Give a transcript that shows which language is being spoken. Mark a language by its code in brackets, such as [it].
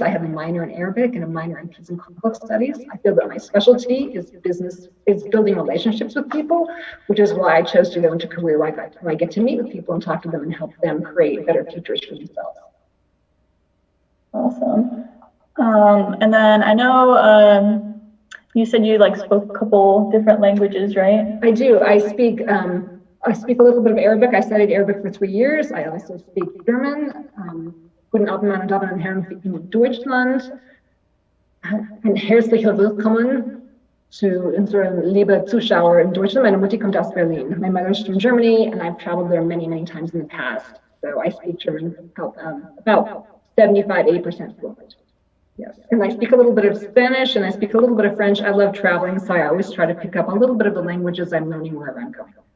[en] I have a minor in Arabic and a minor in peace and conflict studies. I feel that my specialty is building relationships with people, which is why I chose to go into career where I get to meet with people and talk to them and help them create better futures for themselves. Awesome. And then I know you said you spoke a couple different languages, right? I do. I speak a little bit of Arabic. I studied Arabic for 3 years. I also speak German. [de] Guten Abend, meine Damen und Herren, in Deutschland. Ein herzliches Willkommen zu unseren lieben Zuschauer in Deutschland. Meine Mutter kommt aus Berlin. [en] My mother's from Germany, and I've traveled there many, many times in the past. So I speak German about 75–80% fluent. Yes, and I speak a little bit of Spanish, and I speak a little bit of French. I love traveling, so I always try to pick up a little bit of the languages I'm learning wherever I'm going.